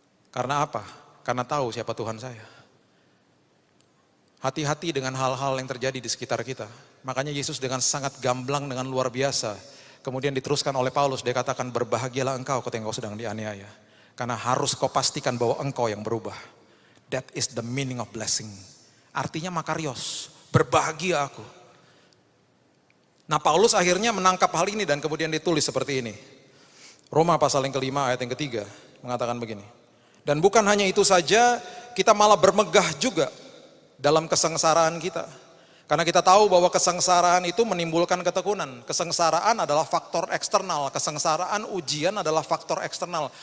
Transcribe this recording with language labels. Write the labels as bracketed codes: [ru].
[id] Karena apa? Karena tahu siapa Tuhan saya. Hati-hati dengan hal-hal yang terjadi di sekitar kita. Makanya Yesus dengan sangat gamblang, dengan luar biasa. Kemudian diteruskan oleh Paulus, dia katakan berbahagialah engkau ketika engkau sedang dianiaya. Karena harus kau pastikan bahwa engkau yang berubah. [en] That is the meaning of blessing. [id] Artinya makarios, berbahagia aku. Nah Paulus akhirnya menangkap hal ini dan kemudian ditulis seperti ini. Roma pasal yang kelima ayat yang ketiga mengatakan begini. Dan bukan hanya itu saja, kita malah bermegah juga dalam kesengsaraan kita. Karena kita tahu bahwa kesengsaraan itu menimbulkan ketekunan. Kesengsaraan adalah faktor eksternal, kesengsaraan ujian adalah faktor eksternal.